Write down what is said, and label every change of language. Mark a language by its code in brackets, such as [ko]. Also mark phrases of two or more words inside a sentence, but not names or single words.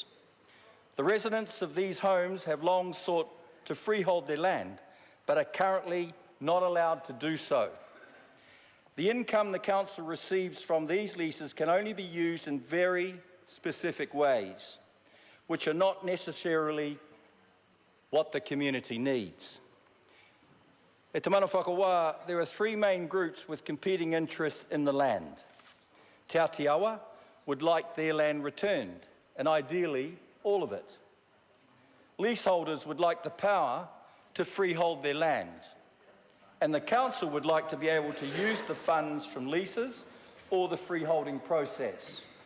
[en] The residents of these homes have long sought to freehold their land, but are currently not allowed to do so. The income the council receives from these leases can only be used in very specific ways, which are not necessarily what the community needs. [mi] E te mana whakawa, [en] there are three main groups with competing interests in the land. Te Atiawa would like their land returned, and ideally all of it. Leaseholders would like the power to freehold their land, and the council would like to be able to use the funds from leases or the freeholding process.